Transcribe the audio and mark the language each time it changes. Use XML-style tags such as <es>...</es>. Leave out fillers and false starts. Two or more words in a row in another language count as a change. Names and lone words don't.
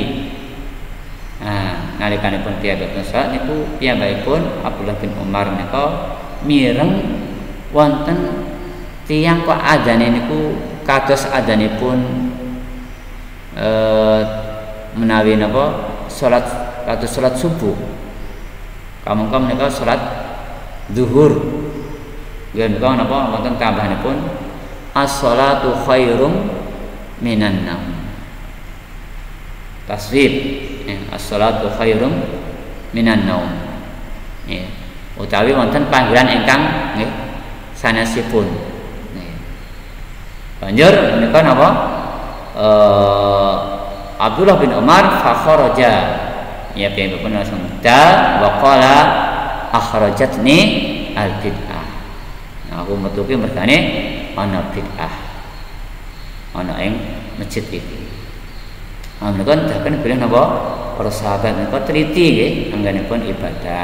<jv>Nalikanipun piyambakipun salat niku piyambakipun Abdullah bin Umar menika mireng wonten tiyang kok adzane niku kados adzanipun menawi napa salat kados salat subuh. Kamangka menika salat zuhur. Nggih menika napa wonten tambahanipun</jv> <ar>الصلاة خير من النوم. تثويب الصلاة خير من النوم.</ar> <jv>Utawi wonten panggilan ingkang nggih sanesipun. Banjur menika napa Abdullah bin Umar</jv> <ar>فخرج</ar> <jv>ya piyambakipun langsung dal</jv> <ar>وقال أخرجتني البدعة.</ar> <jv>Aku metu ki mergane ana bid'ah ana ing masjid iki. Menika ndaken bilih napa para sahabat menika teliti nggih anggenipun ibadah.</jv>